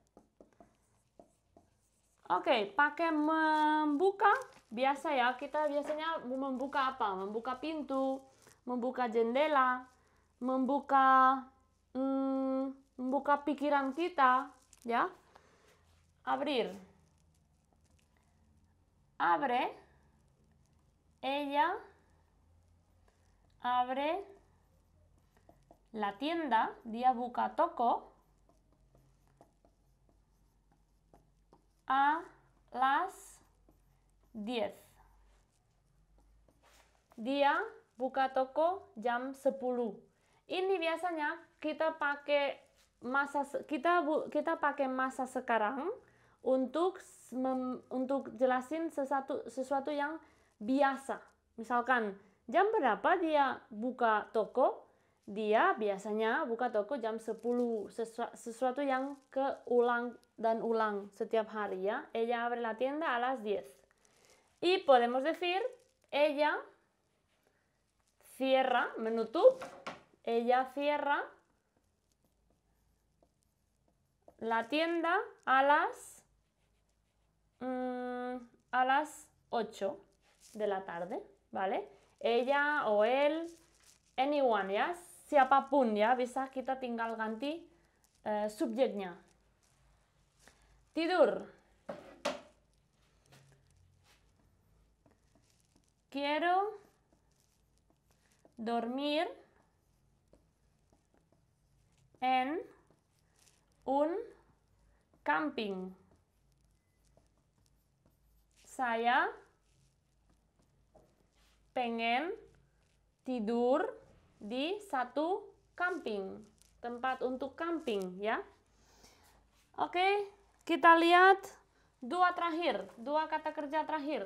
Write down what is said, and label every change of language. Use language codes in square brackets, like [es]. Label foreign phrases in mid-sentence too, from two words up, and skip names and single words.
[id] Oke, pakai membuka. Biasa ya, kita biasanya membuka apa? Membuka pintu, membuka jendela, membuka pikiran kita, ya. [es] Abrir. Abre. Ella abre la tienda. [id] Dia buka toko [es] a las 10. [id] Dia buka toko jam 10. Ini biasanya kita pakai masa sekarang untuk jelasin sesuatu yang biasa. Misalkan jam berapa dia buka toko? Dia biasanya buka toko jam 10. Sesuatu yang keulang dan ulang setiap hari ya. [es] Ella abre la tienda a las 10. Y podemos decir ella cierra, menutup. Ella cierra la tienda a las 8 de la tarde, ¿vale? Ella o él, [id] anyone ya, siapapun ya, bisa kita tinggal ganti subjeknya. Tidur. [es] Quiero dormir en un camping. [id] Saya pengen tidur di satu camping, tempat untuk camping ya. Oke, kita lihat dua kata kerja terakhir.